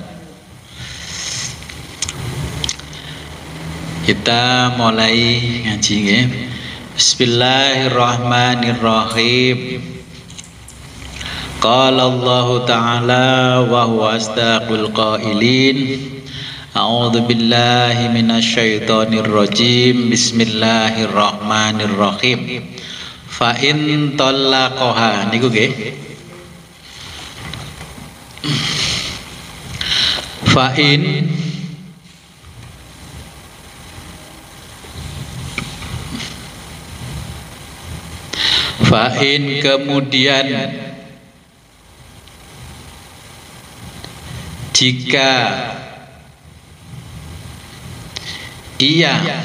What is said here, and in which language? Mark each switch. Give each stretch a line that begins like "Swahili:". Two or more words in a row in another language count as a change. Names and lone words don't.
Javanese: Kita mulai ngaji nggih.
Arabic: بسم الله الرحمن الرحيم. قال الله تعالى وهو أصدق القائلين. أعوذ بالله من الشيطان الرجيم. بسم الله الرحمن الرحيم. فإن طلقها
Javanese: niku nggih.
Arabic: فإن
Indonesian: kemudian jika ia